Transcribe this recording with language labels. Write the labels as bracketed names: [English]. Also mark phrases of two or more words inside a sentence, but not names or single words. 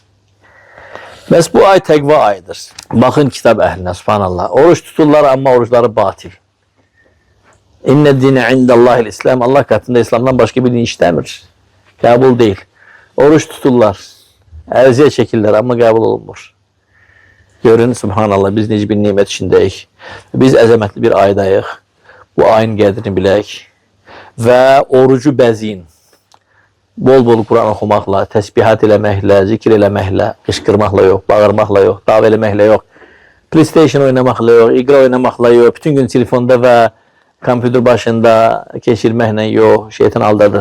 [Azerbaijani] Bəs bu ay təqva ayıdır. [Turkish] Bakın kitap ehline, subhanallah. Oruç tuturlar ama oruçları batil. [Arabic] إن الدين عند الله الإسلام. [Turkish] Allah katında İslam'dan başka bir din işlemir. Kabul değil. Oruç tuturlar. Erziye çekirler ama kabul olunmur. [Azerbaijani] Görün, subhanallah, biz necə bir nimet içindeyik. Biz əzəmətli bir aydayıq. Bu ayın qədrini bilək. Və orucu bəziyin. Bol-bol Kur'an oxumaqla, təsbihat eləməklə, zikr eləməklə, qışqırmaqla yox, bağırmaqla yox, dav eləməklə yox, PlayStation oynamaqla yox, iqra oynamaqla yox, bütün gün telefonda və kompüter başında keçirməklə yox, şeytan aldadır.